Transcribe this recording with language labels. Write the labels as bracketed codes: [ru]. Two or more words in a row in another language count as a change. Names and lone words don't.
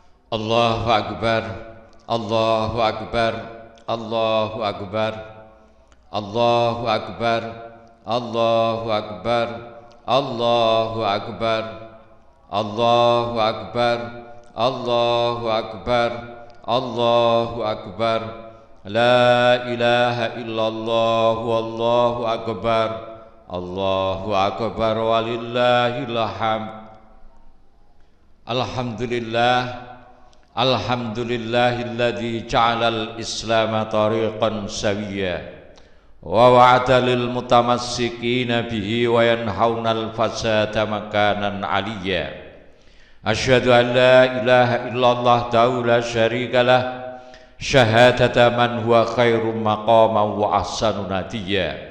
[ar] الله أكبر، الله أكبر، الله أكبر، الله أكبر، الله أكبر، الله أكبر، الله أكبر، الله أكبر، الله أكبر، لا إله إلا الله، والله أكبر، الله أكبر، ولله الحمد. Alhamdulillah. الحمد لله الذي جعل الإسلام طريقا سويا و وعد للمتمسكين به وينهون الفساد مكانا عليا. أشهد أن لا إله إلا الله لا شريك له شهادة من هو خير مقاما وأحسن نديا.